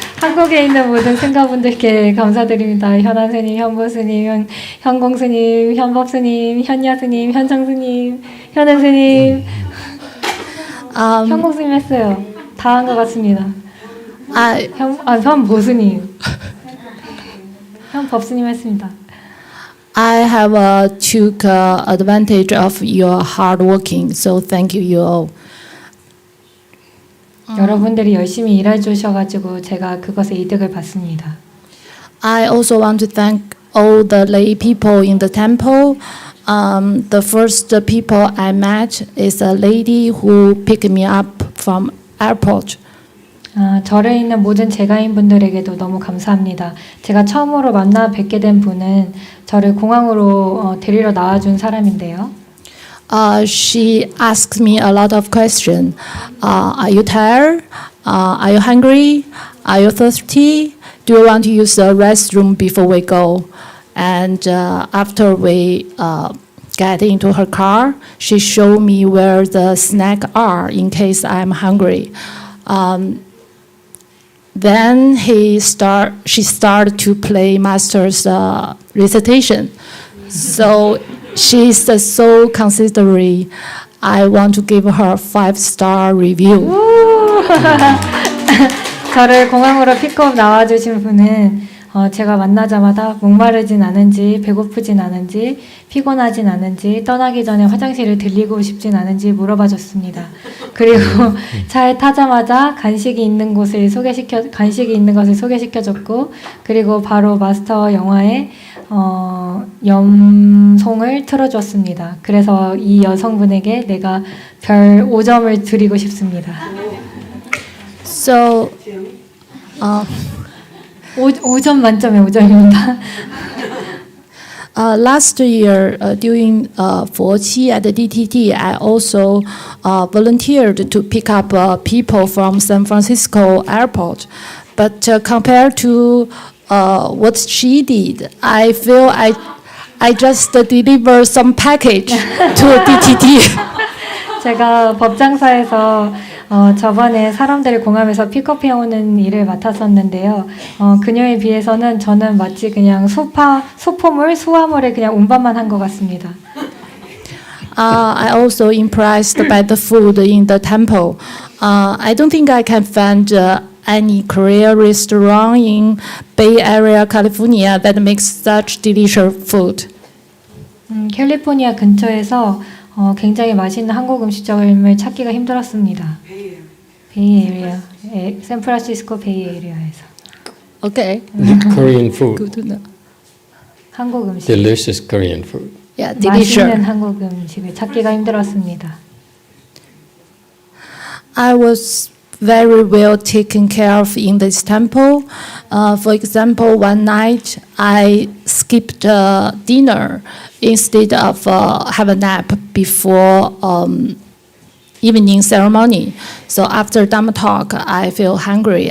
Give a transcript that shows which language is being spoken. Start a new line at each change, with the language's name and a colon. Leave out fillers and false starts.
Korean: 한국에 있는 모든 승가분들께 감사드립니다. 현안 스님, 현보 스님, 현공 스님, 현법 스님, 현야 스님, 현정 스님, 현은 스님. 현공 스님 했어요. 다 한 것 같습니다. 현보 스님, 현법 스님 했습니다.
English: I have took advantage of your hard working, so thank you all.
Korean: 여러분들이 열심히 일해 주셔가지고 제가 그것에 이득을 받습니다.
English: I also want to thank all the lay people in the temple. The first people I met is a lady who picked me up from airport.
Korean: 절에 있는 모든 제가인 분들에게도 너무 감사합니다. 제가 처음으로 만나 뵙게 된 분은 저를 공항으로 데리러 나와준 사람인데요.
English: She asked me a lot of questions. Are you tired? Are you hungry? Are you thirsty? Do you want to use the restroom before we go? And after we get into her car, she showed me where the snacks are in case I'm hungry. Then she started to play Master's recitation. So she's so considerate. I want to give her a 5-star review.
Korean: 저를 공항으로 픽업 나와주신 분은 제가 만나자마자 목마르진 않은지, 배고프진 않은지, 피곤하진 않은지, 떠나기 전에 화장실을 들리고 싶진 않은지 물어봐 줬습니다. 그리고 차에 타자마자 간식이 있는 것을 소개시켜 줬고, 그리고 바로 마스터 영화의 염송을 틀어줬습니다. 그래서 이 여성분에게 내가 별 5점을 드리고 싶습니다.
English: So,
Korean: 5점 만점에 5점입니다.
English: Last year, during Fuqi at the DTT, I also volunteered to pick up people from San Francisco airport. But compared to what she did, I feel I just delivered some package to DTT.
Korean: 제가 법장사에서 저번에 사람들을 공항에서 픽업해오는 일을 맡았었는데요. 그녀에 비해서는 저는 마치 그냥 수화물에 그냥 운반만 한 것 같습니다.
English: I also impressed by the food in the temple. I don't think I can find any Korean restaurant in Bay Area, California that makes such delicious food.
Korean: 캘리포니아 근처에서 굉장히 맛있는 한국 음식점을 찾기가 힘들었습니다. 베이에리아, 샌프란시스코 베이에리아에서.
English: Okay. Korean food. Good to know.
Korean: 한국 음식.
English: Delicious Korean food. Yeah, delicious.
Korean: 맛있는 한국 음식을 찾기가 힘들었습니다.
English: I was very well taken care of in this temple. For example, one night I skipped dinner instead of have a nap before evening ceremony. So after Dharma talk, I feel hungry.